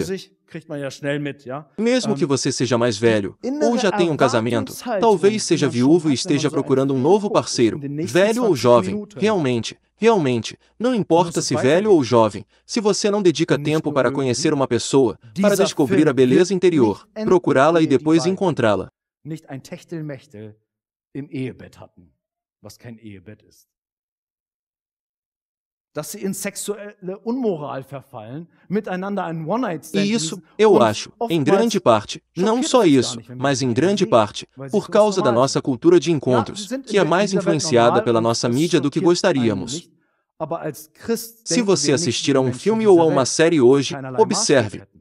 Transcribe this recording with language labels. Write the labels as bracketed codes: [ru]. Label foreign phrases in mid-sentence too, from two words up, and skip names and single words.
[pt] Mesmo que você seja mais velho, ou já tenha um casamento, talvez seja viúvo e esteja procurando um novo parceiro, velho ou jovem, realmente, não importa se velho ou jovem, se você não dedica tempo para conhecer uma pessoa, para descobrir a beleza interior, procurá-la e depois encontrá-la. [de] Nicht ein Techtelmechtel im Ehebett hatten, was kein Ehebett ist. Dass sie in sexuelle Unmoral verfallen, miteinander einen One-Night-Stand. [pt] E isso, eu acho, em grande parte, não só isso, mas em grande parte, por causa da nossa cultura de encontros, que é mais influenciada pela nossa mídia do que gostaríamos. Se você assistir a um filme ou a uma série hoje, observe.